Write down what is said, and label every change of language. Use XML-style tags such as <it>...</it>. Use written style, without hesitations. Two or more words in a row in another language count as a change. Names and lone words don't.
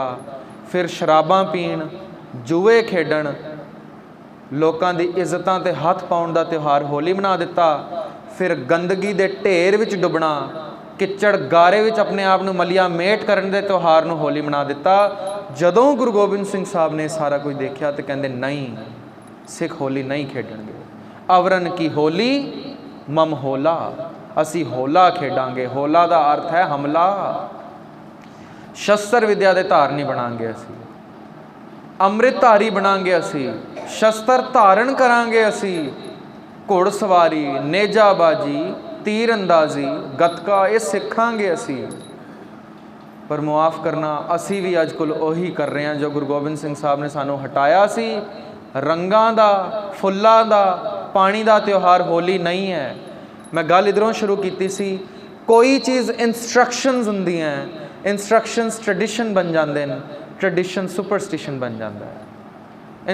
<pa>ਫਿਰ ਸ਼ਰਾਬਾਂ ਪੀਣ, ਜੁਏ ਖੇਡਣ, ਲੋਕਾਂ ਦੀ ਇੱਜ਼ਤਾਂ ਤੇ ਹੱਥ ਪਾਉਣ ਦਾ ਤਿਉਹਾਰ ਹੋਲੀ ਬਣਾ ਦਿੱਤਾ। ਫਿਰ ਗੰਦਗੀ ਦੇ ਢੇਰ ਵਿਚ ਡੁੱਬਣਾ, ਚਿੱਕੜ ਗਾਰੇ ਵਿਚ ਆਪਣੇ ਆਪ ਨੂੰ ਮਲੀਆ ਮੇਟ ਕਰਨ ਦੇ ਤਿਉਹਾਰ ਨੂੰ ਹੋਲੀ ਬਣਾ ਦਿੱਤਾ। ਜਦੋਂ ਗੁਰੂ ਗੋਬਿੰਦ ਸਿੰਘ ਸਾਹਿਬ ਨੇ ਸਾਰਾ ਕੁਝ ਦੇਖਾ ਤੋ ਕਹਿੰਦੇ ਨਹੀਂ, ਸਿੱਖ ਹੋਲੀ ਨਹੀਂ ਖੇਡਣਗੇ। ਅਵਰਨ ਕੀ ਹੋਲੀ ਮਮ ਹੋਲਾ, ਅਸੀਂ ਹੋਲਾ ਖੇਡਾਂਗੇ।</pa> <hi>होला का अर्थ है हमला।</hi> <pa>ਸ਼ਸਤਰ ਵਿੱਦਿਆ ਕੇ ਧਾਰਨੀ ਬਣਾਂਗੇ, ਅਸੀਂ ਅੰਮ੍ਰਿਤਧਾਰੀ ਬਣਾਂਗੇ, ਅਸੀਂ ਸ਼ਸਤਰ ਧਾਰਨ ਕਰਾਂਗੇ, ਅਸੀਂ ਘੁੜਸਵਾਰੀ, ਨੇਜ਼ਾਬਾਜ਼ੀ, ਤੀਰ ਅੰਦਾਜ਼ੀ, ਗਤਕਾ ਯੇ ਸਿੱਖਾਂਗੇ ਅਸੀਂ। ਪਰ ਮੁਆਫ਼ ਕਰਨਾ, ਅਸੀਂ ਭੀ ਅੱਜਕੱਲ੍ਹ ਉਹੀ ਕਰ ਰਹੇ ਹੈਂ ਜੋ ਗੁਰੂ ਗੋਬਿੰਦ ਸਿੰਘ ਸਾਹਿਬ ਨੇ ਸਾਨੂੰ ਹਟਾਇਆ ਸੀ। ਰੰਗਾਂ ਦਾ, ਫੁੱਲਾਂ ਦਾ, ਪਾਣੀ ਕਾ ਤਿਉਹਾਰ ਹੋਲੀ ਨਹੀਂ ਹੈ। ਮੈਂ ਗੱਲ ਇੱਧਰੋਂ ਸ਼ੁਰੂ ਕੀ ਸੀ, ਕੋਈ ਚੀਜ਼ ਇੰਸਟ੍ਰਕਸ਼ਨਸ ਹੁੰਦੀਆਂ,</pa> <en>instructions tradition</en> <pa>ਬਣ ਜਾਤੇ ਹੈਂ,</pa> <en>tradition superstition</en> <pa>ਬਣ ਜਾਤਾ ਹੈ।</pa>